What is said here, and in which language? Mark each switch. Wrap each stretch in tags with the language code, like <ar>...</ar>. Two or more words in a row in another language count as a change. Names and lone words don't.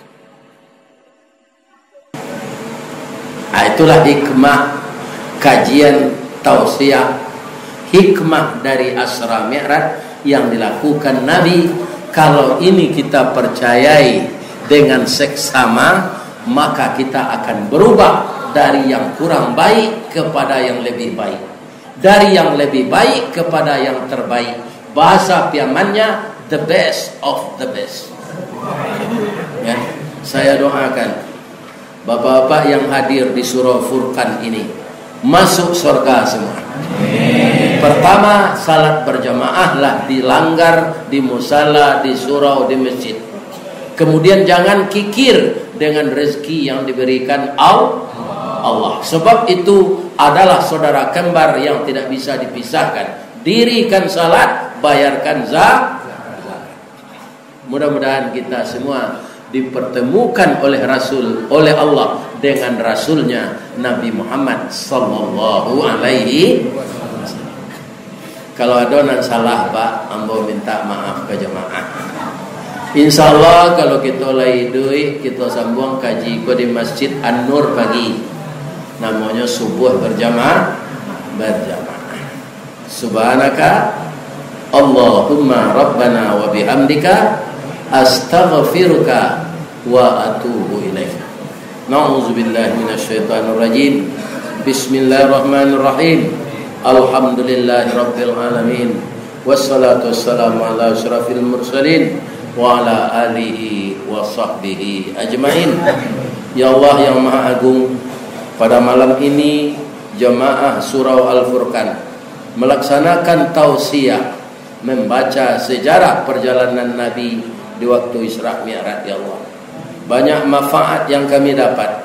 <id>Itulah hikmah kajian tausiah, hikmah dari Asra Mi'raj yang dilakukan Nabi. Kalau ini kita percayai dengan seksama, maka kita akan berubah dari yang kurang baik kepada yang lebih baik, dari yang lebih baik kepada yang terbaik. Bahasa piamannya</id> <en>the best of the best.</en> <id>Ya, saya doakan bapak-bapak yang hadir di surau Furqan ini masuk surga semua. Pertama, salat berjamaah lah dilanggar di musala, di surau, di masjid. Kemudian jangan kikir dengan rezeki yang diberikan Allah. Sebab itu adalah saudara kembar yang tidak bisa dipisahkan. Dirikan salat, bayarkan zakat. Mudah-mudahan kita semua dipertemukan oleh Rasul, oleh Allah dengan Rasulnya Nabi Muhammad</id> <ar>صلى الله عليه وسلم.</ar> <id>Kalau adonan salah Pak, ambo minta maaf ke jemaah. Insyaallah kalau kita lagi duit, kita sambung kaji ko di Masjid An-Nur pagi. Namanya subuh berjamaah.</id> <ar>سبحانك اللهم ربنا وبحمدك أستغفرك وأتوب إليك. نعوذ بالله من الشيطان الرجيم. بسم الله الرحمن الرحيم. الحمد لله رب العالمين. والصلاة والسلام على أشرف المرسلين وعلى آله وصحبه أجمعين.</ar> <id>Ya Allah yang Maha Agung, pada malam ini jemaah surau Al-Furqan melaksanakan tausiah, membaca sejarah perjalanan Nabi di waktu Isra Mi'raj. Ya Allah, banyak manfaat yang kami dapat.</id>